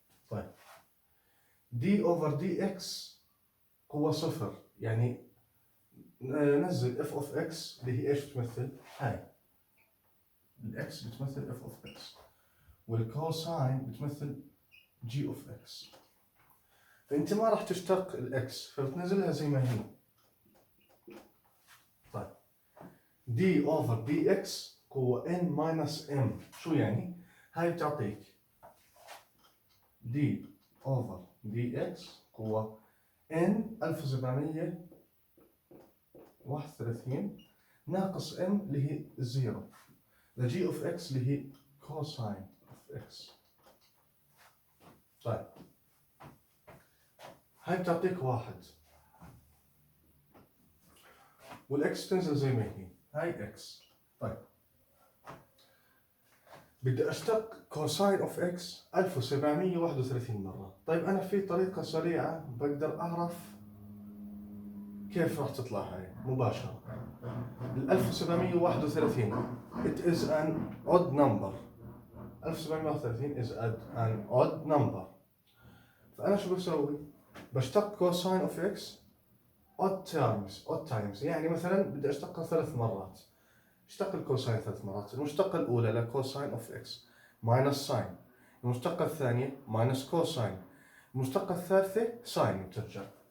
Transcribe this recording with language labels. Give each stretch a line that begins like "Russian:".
Arabic: طيب
English: d over dx
Arabic: قوة صفر، يعني نزل
English: f of x
Arabic: اللي هي ايش بتمثل؟ هاي الاكس بتمثل f of x، والكوساين بتمثل
English: g of x.
Arabic: فانت ما راح تشتق الاكس، فبتنزلها زي ما هي. طيب
English: d over dx
Arabic: قوة
English: n minus m.
Arabic: شو يعني؟ هاي بتعطيك
English: d over dx
Arabic: قوة n 1731 ناقص m اللي هي الزيرو،
English: g of x
Arabic: اللي هي
English: cosine of x.
Arabic: طيب هاي بتعطيك واحد، والاكس تنزل زي ما هي، هاي اكس. طيب بدي اشتق كوساين اوف اكس 1731 مرة. طيب انا في طريقة سريعة بقدر اعرف كيف راح تطلع هاي مباشرة.
English: ال 1731 it is an odd number. 1731 is an odd number.
Arabic: فانا شو بسوي؟ بشتق كوساين اوف اكس
English: odd times.
Arabic: يعني مثلا بدي اشتقها 3 مرات. اشتق الكوساين 3 مرات. المشتقة الأولى لكوساين اوف اكس ماينس ساين، المشتقة الثانية ماينس كوساين، المشتقة الثالثة ساين بترجع.